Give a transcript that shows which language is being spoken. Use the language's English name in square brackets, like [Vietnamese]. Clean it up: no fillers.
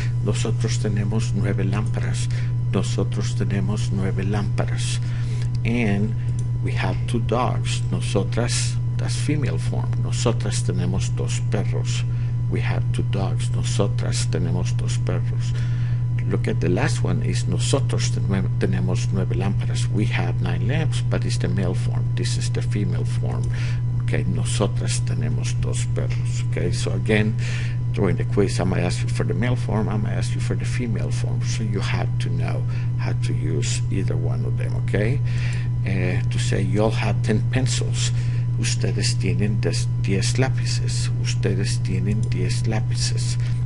[Spanish] Nosotros tenemos 9 lámparas. Nosotros tenemos 9 lámparas. [English] And we have 2 dogs. Nosotras, that's female form. [Spanish] Nosotras tenemos 2 perros. [English] we have 2 dogs. [Spanish] Nosotras tenemos 2 perros. [English] Look at the last one is [Spanish] nosotros tenemos 9 lámparas. [English] We have 9 lamps, but it's the male form. This is the female form. [Spanish] Okay, nosotras tenemos 2 perros. [English] Okay, so again, during the quiz, I might ask you for the male form, I might ask you for the female form. So you have to know how to use either one of them, okay? To say you all have 10 pencils. [Spanish] Ustedes tienen 10 lápices. Ustedes tienen 10 lápices.